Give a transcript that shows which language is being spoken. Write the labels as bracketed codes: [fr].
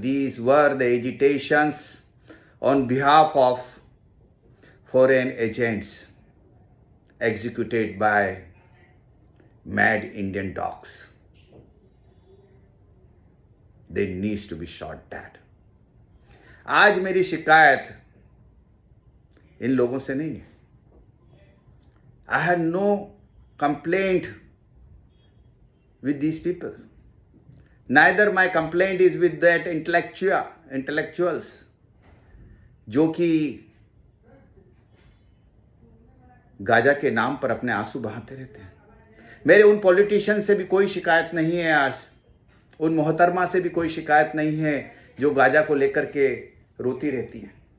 [en] These were the agitations on behalf of foreign agents executed by mad Indian dogs. They needs to be shot dead. [hi] आज मेरी शिकायत इन लोगों से नहीं है. [en] I had no complaint with these people. Neither my complaint is with that intellectuals [hi] जो कि Gaza के नाम पर अपने आंसू बहाते रहते हैं. मेरे उन पॉलिटिशियन से भी कोई शिकायत नहीं है. आज उन मोहतरमा से भी कोई शिकायत नहीं है जो गाजा को लेकर के रोती रहती हैं.